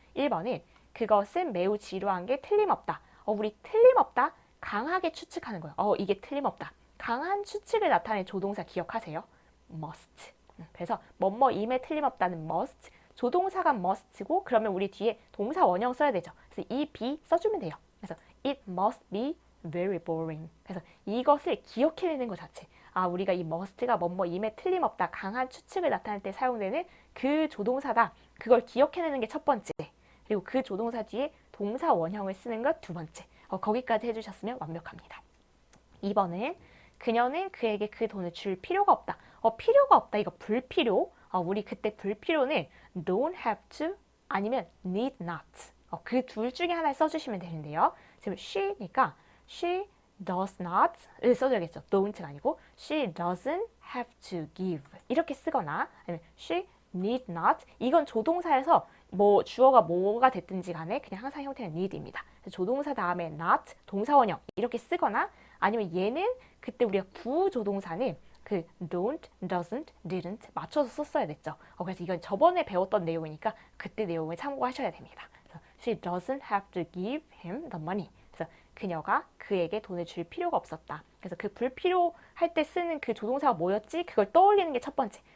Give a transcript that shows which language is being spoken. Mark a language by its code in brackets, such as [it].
[ko] 1번은 그것은 매우 지루한 게 틀림없다. 우리 틀림없다 강하게 추측하는 거예요. 이게 틀림없다. 강한 추측을 나타낸 조동사 기억하세요? [en] must. [ko] 그래서 뭐뭐임에 틀림없다는 must. 조동사가 must고 그러면 우리 뒤에 동사 원형 써야 되죠. 그래서 이 be 써주면 돼요. 그래서 [en] it must be very boring. [ko] 그래서 이것을 기억해내는 것 자체. 우리가 이 must가 뭐뭐임에 틀림없다. 강한 추측을 나타낼 때 사용되는 그 조동사다. 그걸 기억해내는 게 첫 번째. 그리고 그 조동사 뒤에 동사 원형을 쓰는 것 두 번째. 거기까지 해주셨으면 완벽합니다. 2번은 그녀는 그에게 그 돈을 줄 필요가 없다. 필요가 없다. 이거 불필요. 우리 그때 불필요는 [en] don't have to [ko] 아니면 [en] need not. [ko] 그 둘 중에 하나를 써주시면 되는데요. 지금 she니까 [en] she does not [ko] 을 써줘야겠죠. don't가 아니고 [en] she doesn't have to give [ko] 이렇게 쓰거나 아니면 [en] she need not [ko] 이건 조동사에서 뭐 주어가 뭐가 됐든지 간에 그냥 항상 형태는 need입니다. 조동사 다음에 not 동사 원형 이렇게 쓰거나 아니면 얘는 그때 우리가 구조동사는 그 don't, doesn't, didn't 맞춰서 썼어야 됐죠. 그래서 이건 저번에 배웠던 내용이니까 그때 내용을 참고하셔야 됩니다. 그래서 [en] she doesn't have to give him the money. [ko] 그래서 그녀가 그에게 돈을 줄 필요가 없었다. 그래서 그 불필요할 때 쓰는 그 조동사가 뭐였지? 그걸 떠올리는 게 첫 번째.